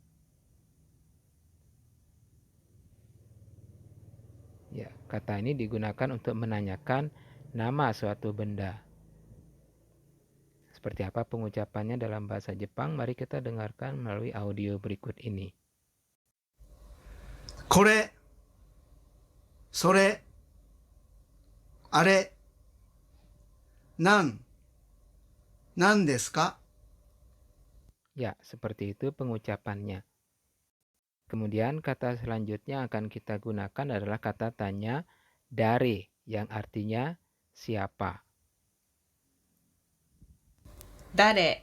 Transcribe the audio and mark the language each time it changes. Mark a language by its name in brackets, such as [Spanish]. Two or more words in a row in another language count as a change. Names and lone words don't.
[Indonesian] Ya, kata ini digunakan untuk menanyakan nama suatu benda. Seperti apa pengucapannya dalam bahasa Jepang? Mari kita dengarkan melalui audio berikut ini. [Japanese] これ、それ、あれ、なんですか? [Indonesian] Ya, seperti itu pengucapannya. Kemudian kata selanjutnya akan kita gunakan adalah kata tanya dare yang artinya siapa. Dare.